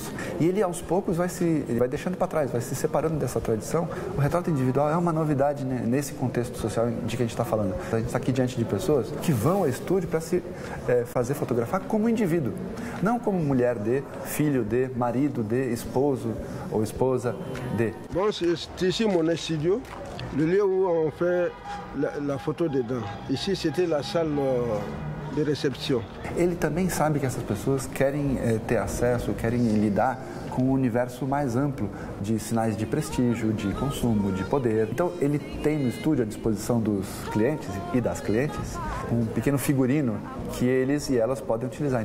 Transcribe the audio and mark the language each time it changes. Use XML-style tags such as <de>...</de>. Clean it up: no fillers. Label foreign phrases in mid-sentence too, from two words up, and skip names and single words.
<pt>E ele, aos poucos, ele vai deixando para trás, vai se separando dessa tradição. O retrato individual é uma novidade, né, nesse contexto social de que a gente está falando. A gente está aqui diante de pessoas que vão ao estúdio para se fazer fotografar como indivíduo, não como mulher de, filho de, marido de, esposo ou esposa de.</pt> <fr>Bon, c'est ici mon studio, le lieu où on fait la photo dedans. Ici, c'était la salle de réception.</fr> <pt>Ele também sabe que essas pessoas querem ter acesso, querem lidar com um universo mais amplo de sinais de prestígio, de consumo, de poder. Então, ele tem no estúdio à disposição dos clientes e das clientes um pequeno figurino que eles e elas podem utilizar.</pt>